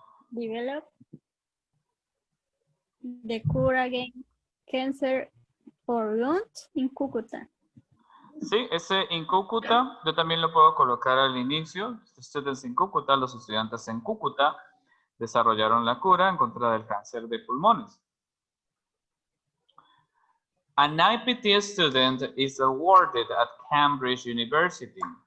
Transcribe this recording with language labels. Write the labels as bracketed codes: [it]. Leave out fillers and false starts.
[en] Develop the cure against cancer for lungs in Cúcuta. [es] Sí, ese en Cúcuta, yo también lo puedo colocar al inicio. [en] Students in Cúcuta, [es] los estudiantes en Cúcuta desarrollaron la cura en contra del cáncer de pulmones. [en] An IPT student is awarded at Cambridge University.